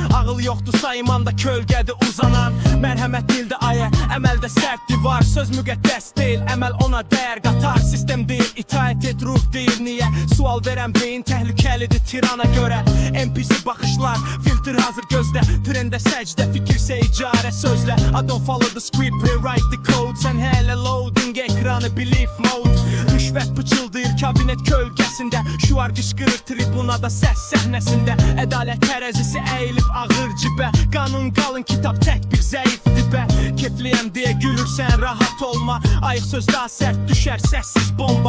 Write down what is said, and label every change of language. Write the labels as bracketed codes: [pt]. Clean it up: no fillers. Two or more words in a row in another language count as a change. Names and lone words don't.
[az] Ağıl yoxdur saymanda, kölgədir uzanan. Mərhəmət dildə ayə, əməldə sərt divar. Söz müqəddəs deyil, əməl ona dəyər qatar. Sistem deyil, itaət et, ruh deyir niyə? Sual verən beyin təhlükəlidir tirana görə. NPC baxışlar, filtr hazır gözdə. Trendə səcdə, fikirsə icarə sözlə. [en] I don't follow the script, rewrite the code. [az] Sən hələ loading ekranı, [en] belief mode. [az] Rüşvət pıçıldayır kabinet kölgəsində. Şuar qışqırır tribunada səs səhnəsində. Ədalət tərəzisi əyilib ağır cibə. Qanun qalın kitab tək bir zəif dibə. Kefliyəm deyə gülürsən rahat olma. Ayıq söz daha sərt düşər səssiz bomba.